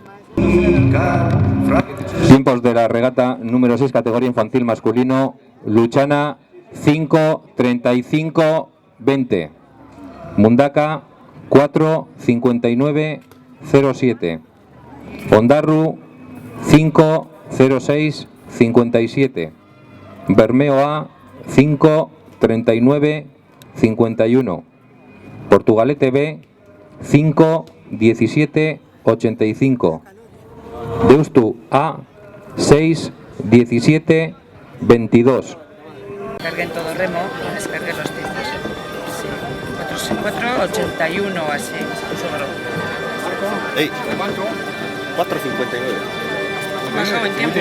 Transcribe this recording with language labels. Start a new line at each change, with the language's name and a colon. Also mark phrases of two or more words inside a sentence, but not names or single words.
Spanish: Tiempos de la regata número 6, categoría infantil masculino. Luchana 5:35:20. Mundaka 4:59:07. Ondarru 5:06:57. Bermeo A 5:39:51. Portugalete B 5:17:85. Deustu A 6:17:22. Carguen todo remo, descarguen los tiempos. Sí. 4:81 o así. Ey, ¿cuánto? 4:59. Bajado en tiempo.